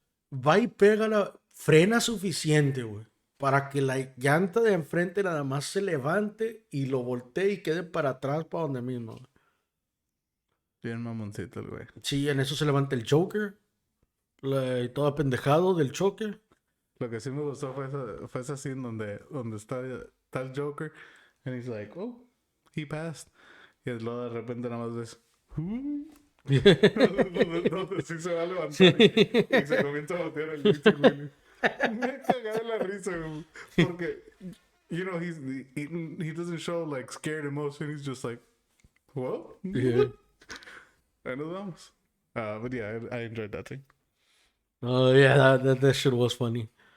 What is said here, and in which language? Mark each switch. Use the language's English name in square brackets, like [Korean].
[Spanish] Va y pega frena suficiente, güey. Para que la llanta de enfrente nada más se levante y lo voltee y quede para atrás para donde mismo. Güey. Bien mamoncito el güey. Sí, en eso se levanta el Joker. Todo apendejado del choque. Lo que sí me gustó fue esa scene donde está el Joker. [English] And he's like, oh, he passed. [Spanish] Y luego de repente nada más ves... donde sí se va a levantar y se comienza a botear el pinche güey. Me cagué de la risa, güey. [English] Porque, you know, he doesn't show like scared emotion. He's just like, what? Yeah. [Spanish] Ahí nos vamos. [English] But yeah, I enjoyed that thing. Oh, yeah, that shit was funny.